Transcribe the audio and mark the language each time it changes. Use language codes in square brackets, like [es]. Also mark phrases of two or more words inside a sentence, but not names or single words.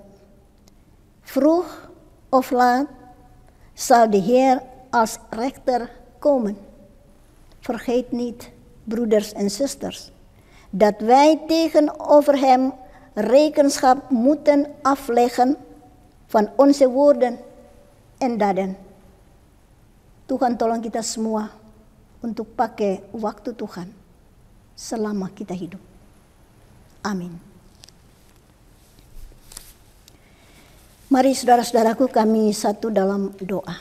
[nl] Vroeg of laat zal de Heer als rechter komen. Vergeet niet, broeders en zusters, dat wij tegenover Hem rekenschap moeten afleggen van onze woorden en daden. [id] Tuhan tolong kita semua untuk pakai waktu Tuhan selama kita hidup. Amin. Mari saudara-saudaraku, kami satu dalam doa.